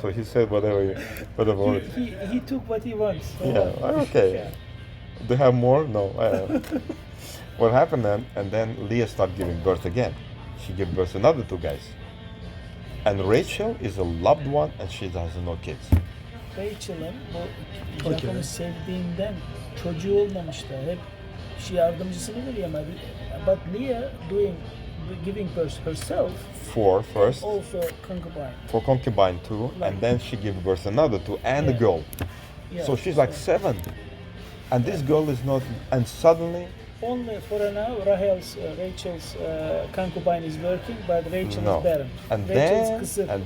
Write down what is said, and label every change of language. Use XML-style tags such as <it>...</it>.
<en>So he said whatever. He took what he wants. So Yeah, okay. Yeah. Do you have more? No. What happened then? And then Leah started giving birth again. She gave birth to another 2 guys. And Rachel is a loved one and she has no kids.</en> <tr>Rachel'ın bu Jacob'u sevdiğinden çocuğu olmamıştı. Hep yardımcısını veriyor ama</tr> <en>but Leah giving birth herself 4 first, also concubine. for concubine 2, and then she gave birth another 2 and a girl. Yeah. So she's like 7. And this girl is not, and suddenly, Only for now Rachel's concubine is working, but Rachel no. is barren. And</en> <tr>Rachel's kısır.</tr>